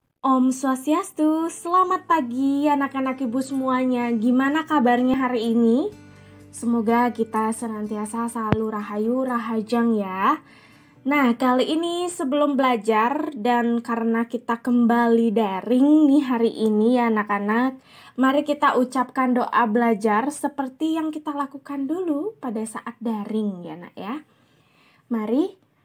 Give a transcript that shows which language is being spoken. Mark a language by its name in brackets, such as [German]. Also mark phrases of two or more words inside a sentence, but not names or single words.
[Sanskrit] Om Swastiastu, [Indonesian] selamat pagi anak-anak ibu semuanya. Gimana kabarnya hari ini? Semoga kita senantiasa selalu rahayu rahajang ya. Nah, kali ini sebelum belajar dan karena kita kembali daring nih hari ini ya anak-anak, mari kita ucapkan doa belajar seperti yang kita lakukan dulu pada saat daring ya nak ya. Mari.